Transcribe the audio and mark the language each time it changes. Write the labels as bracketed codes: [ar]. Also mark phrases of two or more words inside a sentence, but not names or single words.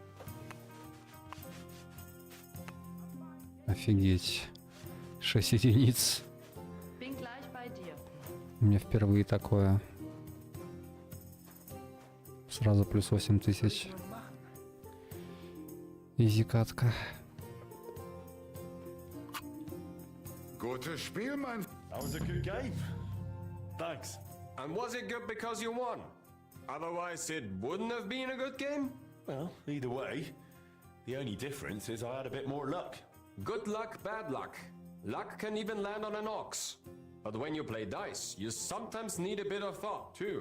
[ru] Офигеть. 6 единиц. [de] Bin gleich bei dir. [ru] У меня впервые такое. Сразу плюс 8000. Изи катка. [de] Gutes Spiel, mein... [en] That was a good game. Thanks. And was it good because you won? Otherwise, it wouldn't have been a good game? Well, either way, the only difference is I had a bit more luck. Good luck, bad luck. Luck can even land on an ox. But when you play dice, you sometimes need a bit of thought, too.